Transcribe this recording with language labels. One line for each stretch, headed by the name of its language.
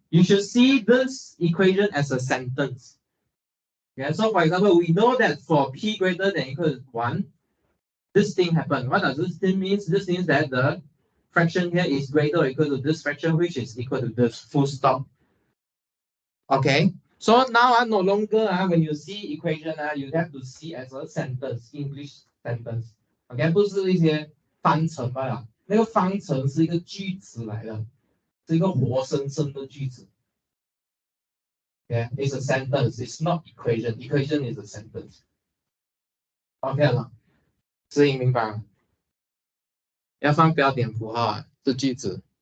English: You should see this equation as a sentence. Okay, so for example, we know that for p greater than or equal to 1, this thing happened. What does this thing mean? This means that the fraction here is greater or equal to this fraction, which is equal to this, full stop. Okay, so now no longer when you see equation you have to see as a sentence, English sentence.
Chinese: OK， 不是一些方程罢了，那个方程是一个句子来的，是一个活生生的句子。
English: OK， it's a sentence, it's not equation. Equation is a sentence.
Chinese: OK 了，适应明白了？要放标点符号是句子。